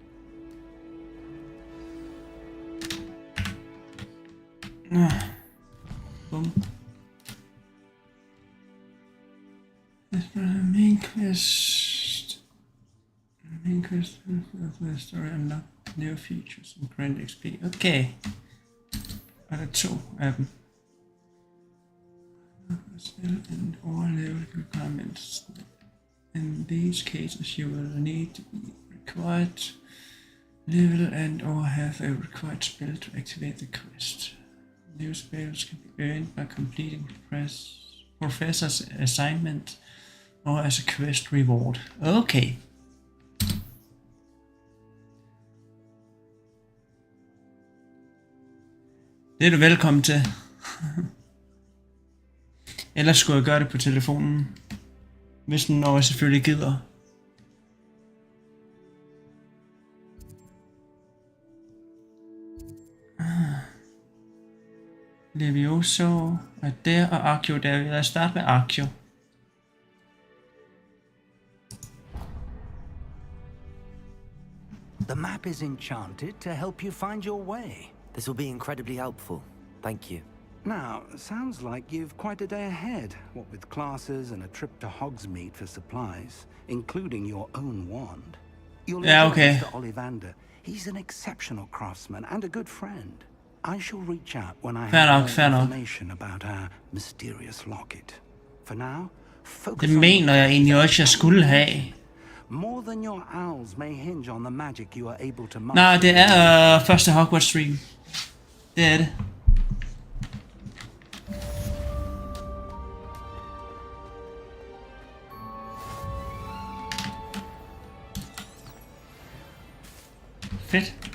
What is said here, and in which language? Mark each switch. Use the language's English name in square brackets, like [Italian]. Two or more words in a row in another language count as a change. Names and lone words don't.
[English] Bum. Main quest of the story unlock new features and grant XP. [Danish] Okay. Og der er 2 af dem. [English] And all level requirements. In these cases you will need to be required level and or have a required spell to activate the quest. New spells can be earned by completing professor's assignment or as a quest reward. [Danish] Okay. Det er du velkommen til. Ellers skulle jeg gøre det på telefonen. Hvis den når jeg selvfølgelig gider. Levioso er der, og Archeo der. Lad os starte med Archeo. [English] The map is enchanted to help you find your way. This will be incredibly helpful. Thank you. Now, sounds like you've quite a day ahead, what with classes and a trip to Hogsmeade for supplies, including your own wand. You'll okay. Mr. Ollivander. He's an exceptional craftsman and a good friend. I shall reach out when I have more information about our mysterious locket. For now, focus [Danish] det mener jeg egentlig også, jeg skulle have. [English] More than your owls may hinge on the magic you are able to master. [Danish] Nej, det er første Hogwarts stream. Det er det. Fedt.